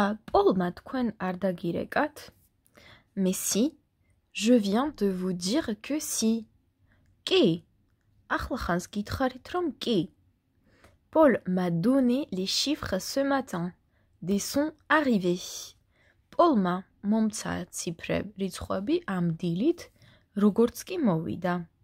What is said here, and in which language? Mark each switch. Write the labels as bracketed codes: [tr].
[ka] Paul-მა თქვენ არ დაგირეკათ? [fr] Mais si, je viens de vous dire que si. [ka] Კი. ახლა ხანს გითხარით რომ კი. [fr] Paul m'a donné les chiffres ce matin. Des sont arrivés. [ka] Paul-მა მომცა რიცხვები ამ დილით, როგორც კი მოვიდა.